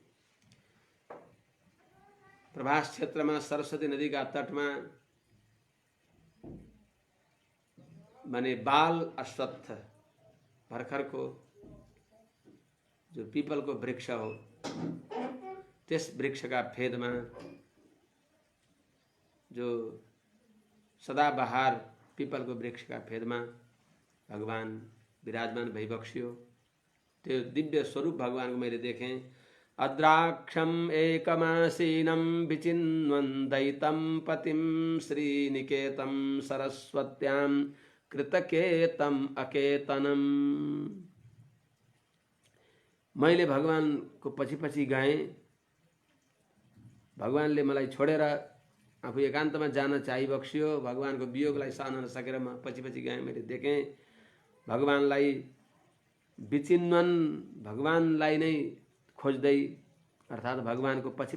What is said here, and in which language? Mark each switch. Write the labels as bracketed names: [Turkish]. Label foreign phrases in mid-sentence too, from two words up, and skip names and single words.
[Nepali] प्रभास क्षेत्रमा सरस्वती नदीका तटमा माने बाल अश्वत्थ भर्खरको जो पिपलको वृक्ष हो, त्यस वृक्षका फेदमा जो सदाबहार पिपलको वृक्षका फेदमा भगवान विराजमान भइबक्स्यो। त्यो दिव्य स्वरूप भगवानको मैले देखेँ। [Sanskrit] अद्राक्षम एकमासीनं विचिन्वन्दैतं पतिं श्रीनिकेतं सरस्वत्यां कृतकेतम अकेतनम। [Nepali] मैले भगवानको पछि पछि गएँ। भगवानले मलाई छोडेर आफू एकान्तमा जान चाहिबक्स्यो। भगवानको वियोगलाई सहन नसकेर म पछि पछि गएँ। मैले देखेँ भगवानलाई विचिन्वन, भगवानलाई नै खोज्दै अर्थात् भगवानको पछि